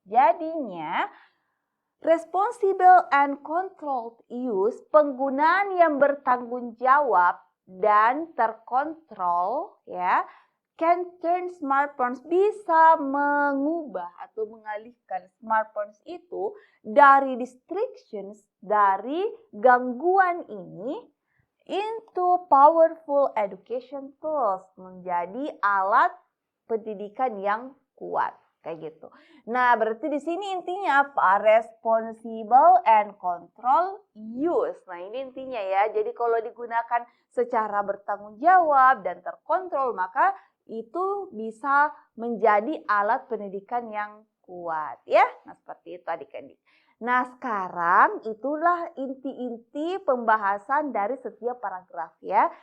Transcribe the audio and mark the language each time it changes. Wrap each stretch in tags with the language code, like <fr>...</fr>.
<id>Jadinya</id> <en>responsible and controlled use,</en> <id>penggunaan yang bertanggung jawab dan terkontrol ya,</id> <en>can turn smartphones,</en> <id>bisa mengubah atau mengalihkan smartphones itu dari distractions, dari gangguan ini</id> <en>into powerful education tools,</en> <id>menjadi alat pendidikan yang kuat kayak gitu. Nah, berarti di sini intinya apa?</id> <en>Responsible and control use.</en> <id>Nah, ini intinya ya. Jadi kalau digunakan secara bertanggung jawab dan terkontrol, maka itu bisa menjadi alat pendidikan yang kuat ya. Nah, seperti itu adik-adik. Nah, sekarang itulah inti-inti pembahasan dari setiap paragraf ya.</id>